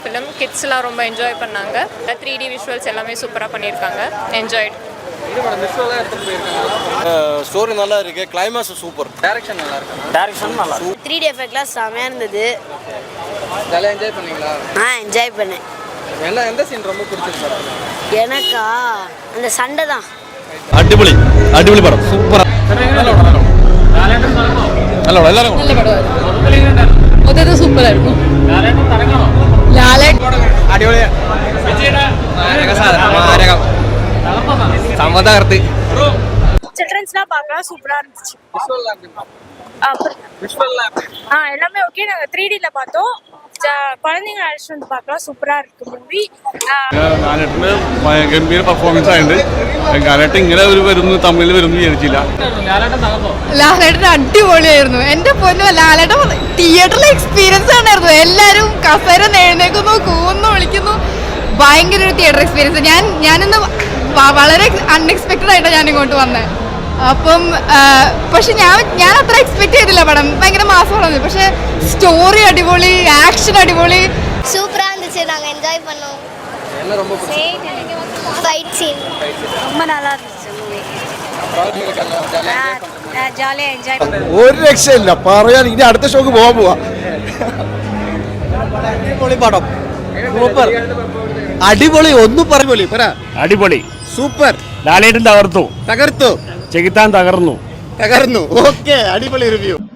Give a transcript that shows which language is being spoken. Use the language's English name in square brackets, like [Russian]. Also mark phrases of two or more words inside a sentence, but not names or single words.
[English] film kids [Tamil] la romba enjoy pannanga 3D visuals ellame super ah pannirukanga enjoyed ஸ்டோரி நல்லா இருக்கு [English] climax super direction [Tamil] நல்லா இருக்கு 3D எஃபெக்ட்லாம் செமையா இருந்தது ஜாலியா என்ஜாய் பண்ணீங்களா என்ஜாய் பண்ணேன் எந்த சீன் ரொம்ப பிடிச்சிருக்கு எனக்கா அந்த சண்டை தான் [Malayalam] അടിപൊളി അടിപൊളി പടം സൂപ്പർ നല്ല എല്ലാവരും മൊത്തത്തിൽ സൂപ്പർ ആയിരുന്നു അടിപൊളിയാണ് സമ്മതകർത്തി [Tamil] சில்ட்ரன்ஸ்லாம் பார்க்கலாம் சூப்பரா இருந்துச்சு எல்லாமே ஓகே நாங்க 3Dல பார்த்தோம் குழந்தைங்க அழைச்சிட்டு வந்து பார்க்கலாம் சூப்பரா இருக்கு மூவி [Malayalam] ലാലേട്ടന് ഗംഭീര പെർഫോമൻസ് ആയിട്ടുണ്ട് ലാലേട്ടൻ ഇങ്ങനെ വരുന്നു തമിഴിൽ വരുന്നു വിചാരിച്ചില്ല ലാലേട്ടൻ അടിപൊളിയായിരുന്നു എന്റെ പൊന്നു ലാലേട്ടൻ തിയേറ്ററിലെ എക്സ്പീരിയൻസ് ആണായിരുന്നു എല്ലാരും കസേര എഴുന്നേക്കുന്നു കൂന്നു വിളിക്കുന്നു ഭയങ്കര ഒരു [English] theater experience [Malayalam] ഞാനിന്ന് വളരെ അൺഎക്സ്പെക്റ്റഡ് ആയിട്ടാണ് ഞാൻ ഇങ്ങോട്ട് വന്നത് അപ്പം പക്ഷെ ഞാൻ അത്ര എക്സ്പെക്ട് ചെയ്തില്ല പടം ഭയങ്കര മാസമാണ് പക്ഷെ സ്റ്റോറി അടിപൊളി ആക്ഷൻ അടിപൊളി [Tamil] சூப்பரா இருந்துச்சு நாங்க என்ஜாய் பண்ணோம் [English] fight scene [Tamil] ரொம்ப நல்லா இருந்துச்சு மூவி ஜாலியா என்ஜாய் [Malayalam] ഒരു രക്ഷയില്ല പറയാൻ ഇനി അടുത്ത ഷോക്ക് പോകാൻ പോവാ അടിപൊളി പടം സൂപ്പർ അടിപൊളി ഒന്നും പറ അടിപൊളി സൂപ്പർ ലാലേട്ടൻ തകർത്തു ചെകുത്താൻ തകർന്നു ഓക്കെ അടിപൊളി റിവ്യൂ